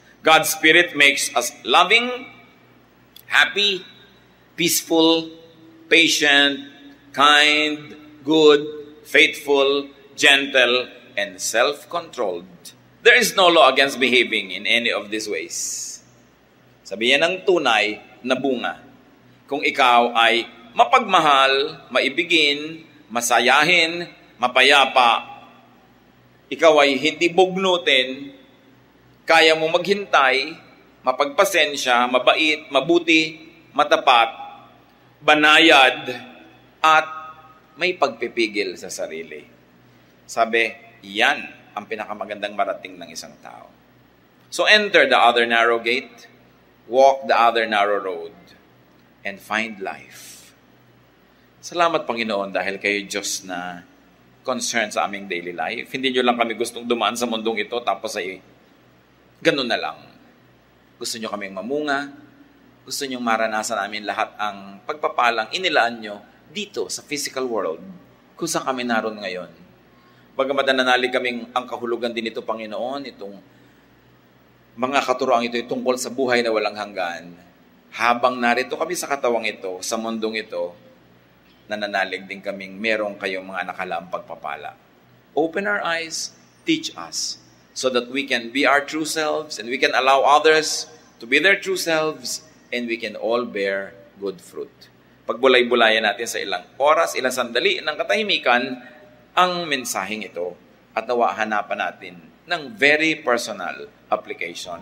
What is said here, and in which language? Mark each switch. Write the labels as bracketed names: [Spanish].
[English] God's Spirit makes us loving, happy, peaceful, patient, kind, good, faithful, gentle, and self-controlled. There is no law against behaving in any of these ways. [Filipino] Sabihin ng tunay na bunga. Kung ikaw ay mapagmahal, maibigin, masayahin, mapayapa, ikaw ay hindi bugnutin, kaya mo maghintay, mapagpasensya, mabait, mabuti, matapat, banayad, at may pagpipigil sa sarili. Sabi, yan ang pinakamagandang marating ng isang tao. [English] So enter the other narrow gate, walk the other narrow road, and find life. [Filipino] Salamat, Panginoon, dahil kayo Diyos na concerned sa aming [English] daily life. [Filipino] Hindi nyo lang kami gustong dumaan sa mundong ito, tapos ay ganun na lang. Gusto nyo kaming mamunga, gusto nyo maranasan namin lahat ang pagpapalang inilaan nyo dito sa [English] physical world, [Filipino] kung saan kami naroon ngayon. Bagamat nananalig kaming ang kahulugan din ito, Panginoon, itong mga katuroang ito ay tungkol sa buhay na walang hanggan. Habang narito kami sa katawang ito, sa mundong ito, nananalig din kaming merong kayong mga nakalaang pagpapala. [English] Open our eyes, teach us, so that we can be our true selves and we can allow others to be their true selves and we can all bear good fruit. [Filipino] Pagbulay-bulayan natin sa ilang oras, ilang sandali ng katahimikan ang mensaheng ito at nawa hanapan natin ng [English] very personal application.